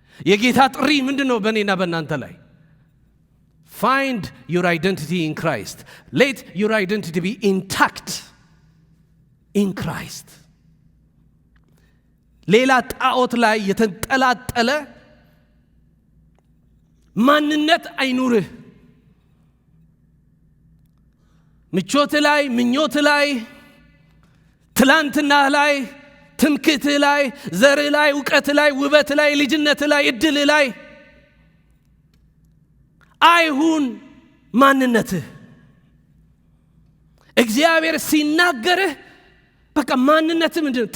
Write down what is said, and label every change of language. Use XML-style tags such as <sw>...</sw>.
<am>የጌታ ጥሪ ምንድነው በእኔና በእናንተ ላይ?</am> <en>Find your identity in Christ. Let your identity be intact in Christ.</en> <am>ሌላ ጣዖት ላይ የተንጠላጠለ ማንነት አይኑርህ። ምቾት ላይ፣ ምኞት ላይ፣ ትላንትና ላይ፣ ትምክህት ላይ፣ ዘር ላይ፣ ዕውቀት ላይ፣ ውበት ላይ፣ ልጅነት ላይ፣ እድል ላይ አይሁን ማንነትህ። እግዚአብሔር ሲናገርህ በቃ ማንነትህ ምንድነው?</am>